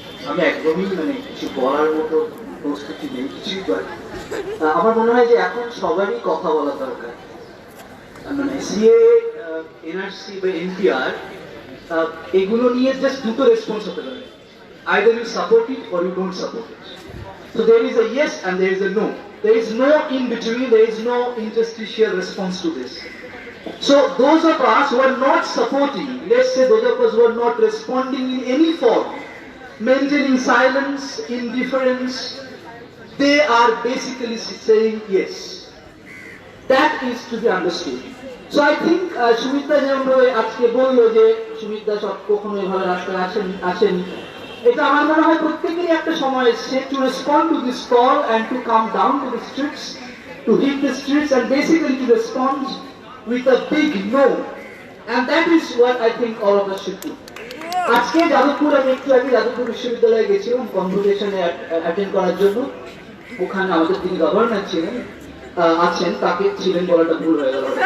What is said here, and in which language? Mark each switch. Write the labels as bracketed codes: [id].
[bn] আমি একদমই কিছু বলার মতো প্রস্তুতি নেই, কিছুই করি। আমার মনে হয় যে এখন সবারই কথা বলা দরকার। সিএ, এনআরসি বা এনপিআর, এগুলো নিয়ে জাস্ট দুটো রেসপন্স হতে পারে, [en] either you support it [bn] or you don't support it. [en] So there is a yes and there is a no. There is no in between, there is no interstitial response to this. So those of us who are not supporting, let's say those of us who are not responding in any form, maintaining silence, indifference, they are basically saying yes. That is to be understood. So I think [bn] Sumitra যেমনভাবে আজকে বললো যে সুমিত্রা সব কখনো এভাবে রাস্তায় আসেন এটা আমার মনে হয় প্রত্যেকেরই একটা সময় এসছে [en] to respond to this call and to come down to the streets, to hit the streets and basically to respond with a big no. And that is what I think all of us should do. [bn] আজকে যাদবপুর আমি একটু আগে যাদবপুর বিশ্ববিদ্যালয়ে গেছিলাম কনভোকেশনে attend করার জন্য। ওখানে আমাদের যিনি গভর্নর ছিলেন আছেন তাকে ছিলেন বলাটা ভুল হয়ে গেল।